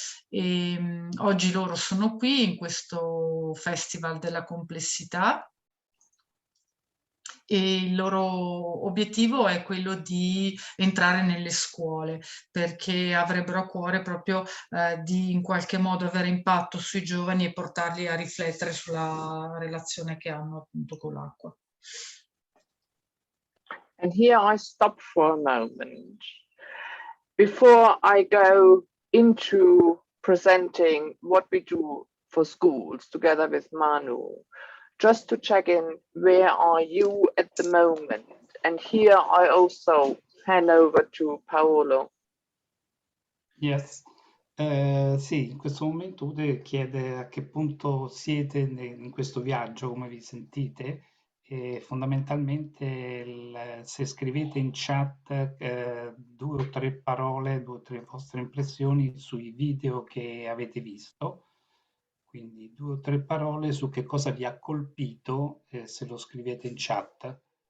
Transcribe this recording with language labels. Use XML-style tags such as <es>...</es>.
<it>E oggi loro sono qui in questo festival della complessità e il loro obiettivo è quello di entrare nelle scuole, perché avrebbero a cuore proprio di in qualche modo avere impatto sui giovani e portarli a riflettere sulla relazione che hanno appunto con l'acqua.</it> <en>And here I stop for a moment. Before I go into presenting what we do for schools together with Manu, just to check in, where are you at the moment? And here I also hand over to Paolo. Yes.</en> <it>Sì, in questo momento Ude chiede a che punto siete in questo viaggio, come vi sentite, e fondamentalmente se scrivete in chat 2 o 3 parole, 2 o 3 vostre impressioni sui video che avete visto, quindi 2 o 3 parole su che cosa vi ha colpito, se lo scrivete in chat.</it>